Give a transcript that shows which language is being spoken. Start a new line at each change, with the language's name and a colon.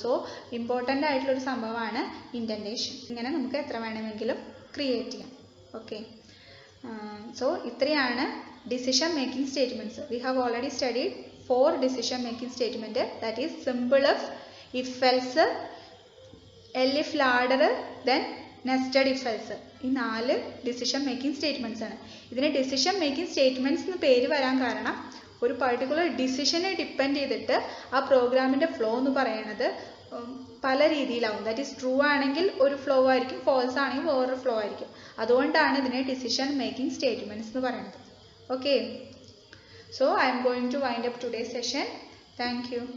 Malayalam: So important ആയിട്ടുള്ളൊരു സംഭവമാണ് indentation. ഇങ്ങനെ നമുക്ക് എത്ര വേണമെങ്കിലും ക്രിയേറ്റ് ചെയ്യാം. ഓക്കെ, സോ ഇത്രയാണ് decision making statements.
English: We have already studied 4 decision making statement, that is simple if else, elif ladder, then nested if else.
Malayalam: ഈ 4 decision making statements ആണ്. ഇതിന് decision making statements എന്ന് പേര് വരാൻ കാരണം ഒരു പർട്ടിക്കുലർ ഡിസിഷനെ ഡിപ്പെൻഡ് ചെയ്തിട്ട് ആ പ്രോഗ്രാമിൻ്റെ ഫ്ലോ എന്ന് പറയുന്നത് പല രീതിയിലാവും. ദാറ്റ് ഈസ് ട്രൂ ആണെങ്കിൽ ഒരു ഫ്ലോ ആയിരിക്കും, ഫോൾസ് ആണെങ്കിൽ വേറൊരു ഫ്ലോ ആയിരിക്കും. അതുകൊണ്ടാണ് ഇതിനെ ഡിസിഷൻ മേക്കിംഗ് സ്റ്റേറ്റ്മെൻറ്റ്സ് എന്ന് പറയുന്നത്.
English: Okay, so I am going to wind up today's session. Thank you.